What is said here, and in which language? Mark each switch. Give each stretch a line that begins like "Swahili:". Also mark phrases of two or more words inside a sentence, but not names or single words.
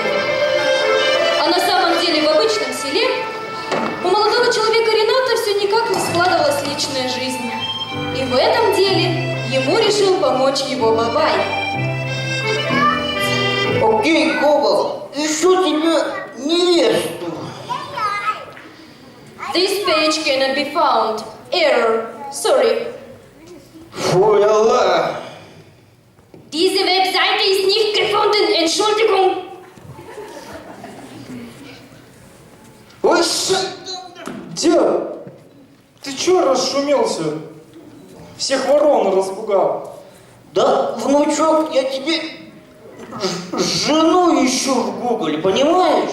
Russian: А на самом деле в обычном селе у молодого человека Рената все никак не складывалась личная жизнь. И в этом деле ему решил помочь его Бабай. Окей, Кобол, ищу тебе невесту.
English: This page cannot be found. Error. Sorry. Ой, Аллах.
German: Diese Webseite ist nicht gefunden. Entschuldigung.
Russian: Ой, дед, ты чё расшумелся? Всех ворон распугал. Да, внучок, я тебе жену ищу в Гугле, понимаешь?